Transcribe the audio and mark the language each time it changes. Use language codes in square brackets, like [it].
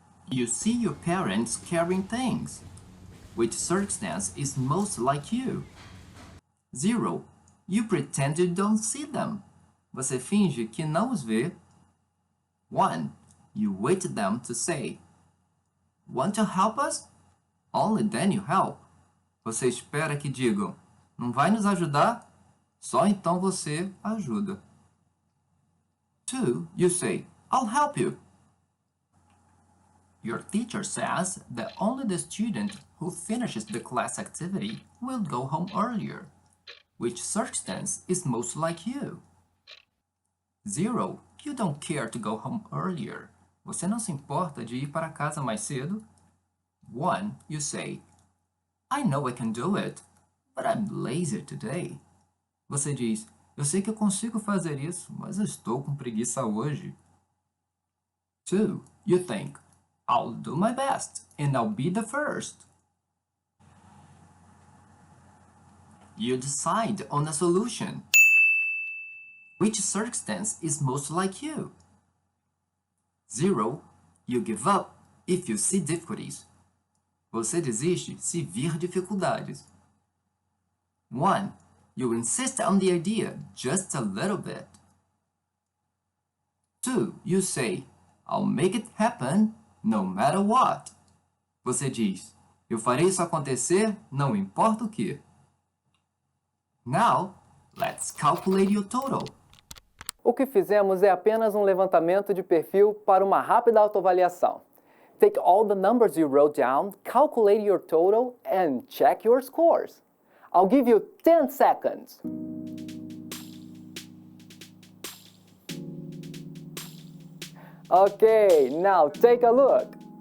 [en] You see your parents carrying things. Which circumstance is most like you? 0. You pretend you don't see them. [pt] Você finge que não os vê. [en] 1. You wait them to say, Want to help us? Only then you help. [pt] Você espera que digam, não vai nos ajudar? Só então você ajuda. 2. [en] You say, I'll help you. Your teacher says that only the student who finishes the class activity will go home earlier. Which circumstance is most like you? 0. You don't care to go home earlier. [pt] Você não se importa de ir para casa mais cedo. [en] 1. You say, I know I can do it, but I'm lazy today. [pt] Você diz, eu sei que eu consigo fazer isso, mas eu estou com preguiça hoje. [en] 2. You think, I'll do my best and I'll be the first. You decide on a solution. Which circumstance is most like you? 0. You give up if you see difficulties. [pt] Você desiste se vir dificuldades. [en] 1. You insist on the idea just a little bit. 2. You say, I'll make it happen no matter what. [pt] Você diz, eu farei isso acontecer não importa o que. [en] Now, let's calculate your total. [pt] O que fizemos é apenas um levantamento de perfil para uma rápida autoavaliação. [en] Take all the numbers you wrote down, calculate your total, and check your scores. I'll give you 10 seconds. Okay, now take a look.